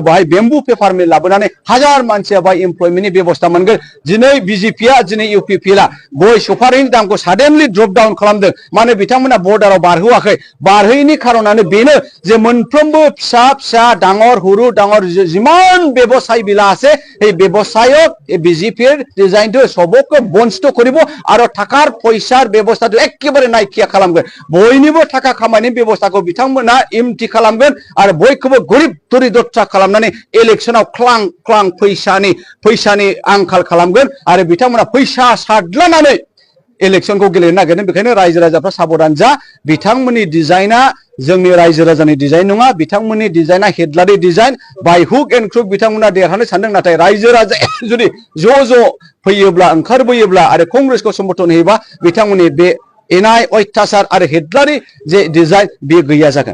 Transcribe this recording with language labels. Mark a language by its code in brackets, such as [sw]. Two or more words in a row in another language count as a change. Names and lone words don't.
[brx] बाहाय बेम्बु [en] paper mill [brx] लाबोनानै हाजार मानसिया बाहाय एमप्लयमेन्टनि बेबस्था मोनगोन दिनै BJPआ दिनै UPPLआ गय सुफारिनि दामखौ साडेनलि [en] drop down [brx] खालामदों माने बिथांमोना बर्डाराव बारहोआखै बारहोयैनि खारनानो बेनो जे मोनफ्रोमबो फिसा फिसा डाঙर हुरु डाঙर जिमान ব্যৱসায় बिला [as] আছে এই ব্যৱসায়ক BJPৰ ডিজাইনটো সবকে বঞ্চিত কৰিব আৰু টাকাৰ পইচাৰ ব্যৱস্থাটো একেবাৰে নাইকিয়া [brx] खालामगोन बयनिबो थाखा खामायनायनि बेबस्थाखौ बिथांमोना इमथि खालामगोन आरो बयखौबो गरिब दरिद्रता खालामनानै इलेक्शनाव क्लां क्लां फैसानि आंखाल खालामगोन आरो बिथांमोना फैसा साडलानानै इलेक्शनखौ गेलेनो नागिरदों बेखायनो रायजो राजाफ्रा साबधान जा बिथांमोननि डिजाइना जोंनि रायजो राजानि डिजाइन नङा बिथांमोननि डिजाइना हेडलारि डिजाइन [en] by hook and crook [brx] बिथांमोना देरहानो सानदों नाथाय रायजो राजा जुदि ज' फैयोब्ला ओंखारबोयोब्ला आरो कंग्रेसखौ समर्थन होयोबा बिथांमोननि बे एनाय अत्याचार आरो हेडलारि जे डिजाइन बे गैया जागोन